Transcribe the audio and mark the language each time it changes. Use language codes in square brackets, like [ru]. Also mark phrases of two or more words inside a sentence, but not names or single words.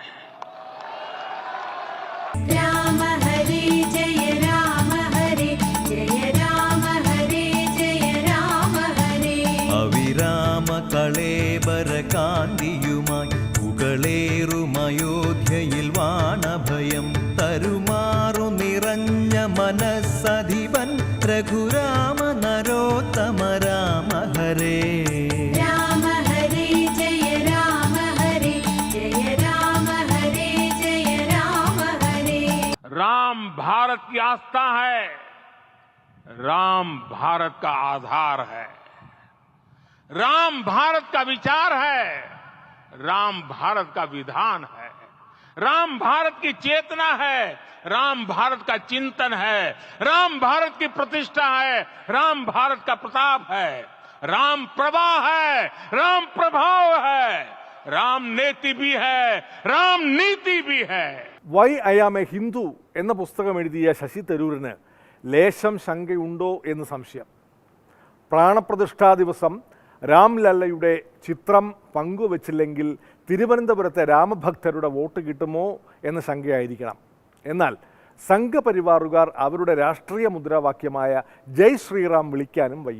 [sa] राम हरे जय राम हरे जय राम हरे जय राम हरे. [ml] അവിരാമ കളേബര കാന്തിയുമായി പുകളേറുമയോധ്യയിൽ വാണഭയം തരുമാറു നിറഞ്ഞ മനസ്സധിപൻ രഘുരാമ നരോത്തമ രാമ ഹരേ. [sa] राम हरे जय राम हरे जय राम हरे जय राम हरे. [hi] राम भारत की आस्था है, राम भारत का आधार है, राम भारत का विचार है, राम भारत का विधान है, राम भारत की चेतना है, राम भारत का चिंतन है, राम भारत की प्रतिष्ठा है, राम भारत का प्रताप है, राम प्रवाह है, राम प्रभाव है, राम नेति भी है, राम नीति भी है. [ml] വൈ ഐ ആം എ ഹിന്ദു എന്ന പുസ്തകം എഴുതിയ ശശി തരൂരിന് ലേശം ശങ്കയുണ്ടോ എന്ന് സംശയം. പ്രാണപ്രതിഷ്ഠാ ദിവസം രാംലല്ലയുടെ ചിത്രം പങ്കുവച്ചില്ലെങ്കിൽ തിരുവനന്തപുരത്തെ രാമഭക്തരുടെ വോട്ട് കിട്ടുമോ എന്ന ശങ്കയായിരിക്കണം. എന്നാൽ സംഘപരിവാറുകാർ അവരുടെ രാഷ്ട്രീയ മുദ്രാവാക്യമായ ജയ് ശ്രീറാം വിളിക്കാനും വയ്യ.